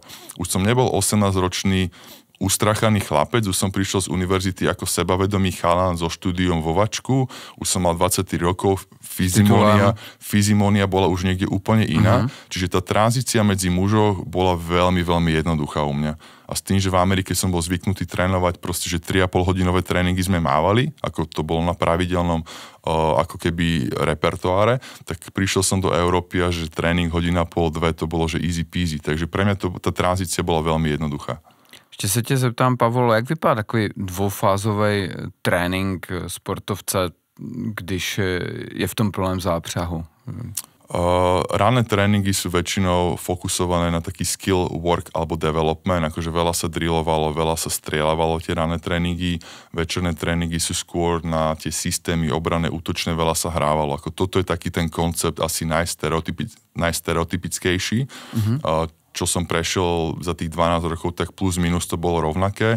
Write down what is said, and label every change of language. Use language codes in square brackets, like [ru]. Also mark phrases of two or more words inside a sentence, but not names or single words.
[sk] Už som nebol 18-ročný ustrachaný chlapec, už som prišiel z univerzity ako sebavedomý chalan so štúdiom vo Vačku, už som mal 23 rokov, fyzimónia bola už niekde úplne iná, čiže tá tranzícia medzi mužov bola veľmi, veľmi jednoduchá u mňa. A s tým, že v Amerike som bol zvyknutý trénovať proste, že 3,5 hodinové tréningy sme mávali, ako to bolo na pravidelnom ako keby repertoáre, tak prišiel som do Európy a že tréning 1,5, 2, to bolo že [en] easy peasy, [sk] takže pre mňa tá tranzícia bola veľmi jednoduchá. [cs] Ještě se tě zeptám, Pavol, jak vypadá takový dvoufázový trénink sportovce, když je v tom plném zápřahu? [sk] Ranné tréningy sú väčšinou fokusované na taký [en] skill work [sk] alebo development, akože veľa sa drillovalo, veľa sa strieľavalo tie ranné tréningy, večerné tréningy sú skôr na tie systémy obrané, útočné, veľa sa hrávalo. Ako toto je taký ten koncept asi najstereotypickejší, čo som prešiel za tých 12 rokov, tak plus minus to bolo rovnaké.